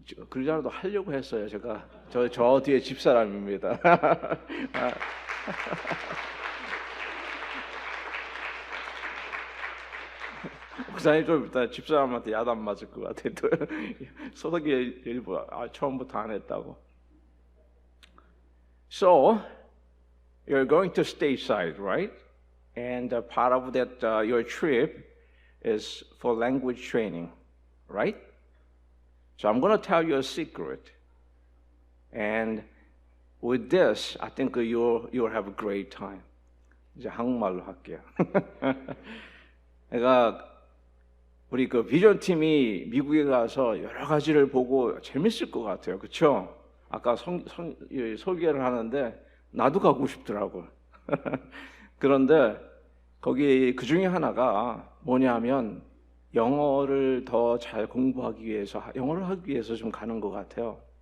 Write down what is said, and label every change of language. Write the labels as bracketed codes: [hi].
[ko] 그러자도 하려고 했어요. 제가 저 뒤에 집사람입니다. 목사님 좀 이따 집사람한테 야단 맞을 것 같아요. 소득이 일부 처음부터 안 했다고. [en] So you're going to stateside, right? And part of that your trip is for language training, right? So I'm going to tell you a secret, and with this, I think you'll have a great time. [ko] 이제 한국말로 할게요. 내가 우리 비전 팀이 미국에 가서 여러 가지를 보고 재밌을 것 같아요, 그렇죠? 아까 소개를 하는데 나도 가고 싶더라고. 그런데 거기 그 중에 하나가 뭐냐면 영어를 더 잘 공부하기 위해서 영어를 하기 위해서 좀 가는 것 같아요.